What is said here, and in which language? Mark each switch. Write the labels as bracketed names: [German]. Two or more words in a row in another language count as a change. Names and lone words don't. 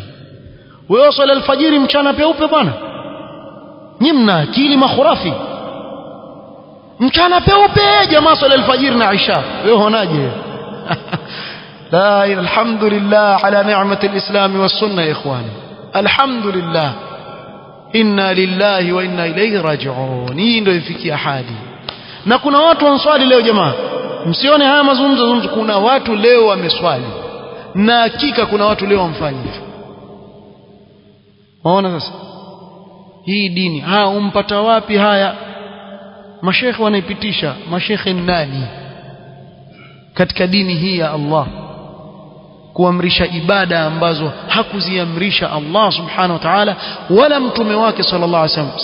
[Swahili] Wewe swala alfajiri mchana peupe bwana, nyinyi mna akili makhurafi. Mchana peupe jamaa swala alfajiri na isha, wewe unaje? [Arabic] لا الحمد لله على نعمة الإسلام والسنة يا إخواني الحمد لله إنا لله وإنا إليه راجعون. [Swahili] Hii ndio ifikia hadi. Na kuna watu wanswali leo jamaa, msione haya mazungumzo, kuna watu leo wameswali, na hakika kuna watu leo wamfanya hivyo. Waona sasa hii dini umpata wapi? Haya mashekhe wanaipitisha. Mashekhe nani katika dini hii ya Allah kuamrisha ibada ambazo hakuziamrisha Allah [Arabic] سبحانه وتعالى [Swahili] wala mtume wake [Arabic] صلى الله عليه وسلم?